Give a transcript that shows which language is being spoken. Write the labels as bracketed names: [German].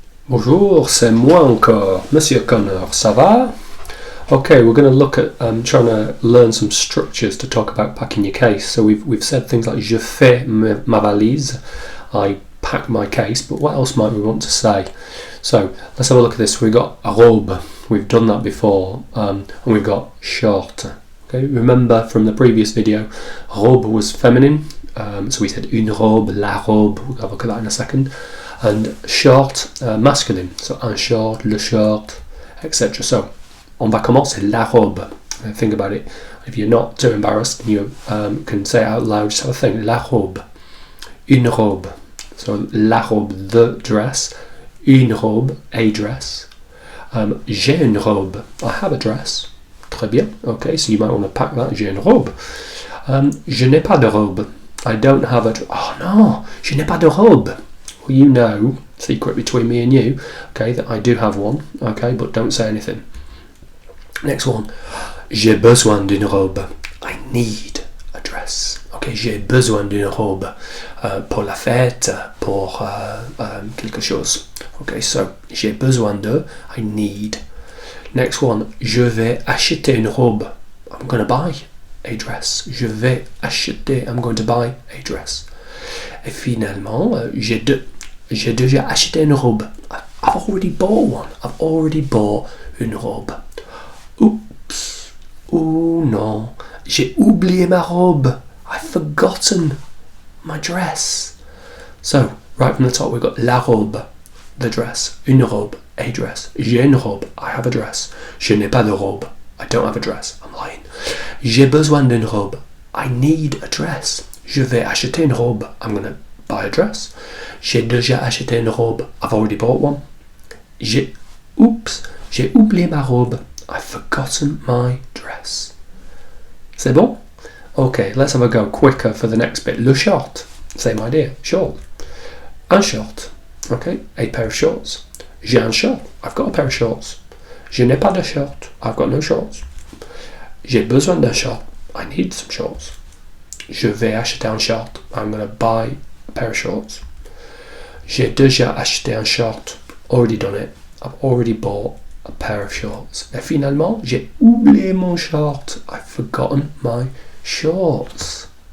[French] Bonjour, c'est moi encore, Monsieur Connor, ça va? [English] Okay, we're going to look at trying to learn some structures to talk about packing your case. So we've said things like [French] je fais ma valise, [English] I pack my case, but what else might we want to say? So let's have a look at this. We've got robe, we've done that before, and we've got short. Okay, remember from the previous video, robe was feminine, so we said [French] une robe, la robe, [English] we'll have a look at that in a second. And short, masculine, so [French] un short, le short, [English] etc. So, [French] on va commencer la robe. [English] Think about it. If you're not too embarrassed, you can say it out loud, just have a think. [French] La robe, une robe. So, la robe, [English] the dress. [French] Une robe, [English] a dress. [French] J'ai une robe, [English] I have a dress. [French] Très bien. [English] Okay, so you might want to pack that. [French] J'ai une robe. Je n'ai pas de robe. [English] I don't have a. [French] Oh no, je n'ai pas de robe. [English] Well, you know, secret between me and you, okay, that I do have one, okay, but don't say anything. Next one. [French] J'ai besoin d'une robe. [English] I need a dress. [French] Okay, j'ai besoin d'une robe pour la fête, pour quelque chose. [English] Okay, so [French] j'ai besoin de, [English] I need. Next one. [French] Je vais acheter une robe. [English] I'm going to buy a dress. [French] Je vais acheter, [English] I'm going to buy a dress. [French] Et finalement, j'ai déjà acheté une robe. [English] I've already bought one. I've already bought [French] une robe. Oops. Oh non. J'ai oublié ma robe. [English] I've forgotten my dress. So, right from the top we've got [French] la robe, [English] the dress. [French] Une robe, [English] a dress. [French] J'ai une robe. [English] I have a dress. [French] Je n'ai pas de robe. [English] I don't have a dress. I'm lying. [French] J'ai besoin d'une robe. [English] I need a dress. [French] Je vais acheter une robe. [English] I'm going to buy a dress. [French] J'ai déjà acheté une robe. [English] I've already bought one. [French] J'ai oublié ma robe. [English] I've forgotten my dress. [French] C'est bon? [English] Okay, let's have a go quicker for the next bit. [French] Le short. [English] Same idea. [French] Short. Un short. [English] Okay, a pair of shorts. [French] J'ai un short. [English] I've got a pair of shorts. [French] Je n'ai pas de short. [English] I've got no shorts. [French] J'ai besoin d'un short. [English] I need some shorts. [French] Je vais acheter un short. [English] I'm going to buy a pair of shorts. [French] J'ai déjà acheté un short. [English] Already done it. I've already bought a pair of shorts. [French] Et finalement, j'ai oublié mon short. [English] I've forgotten my shorts.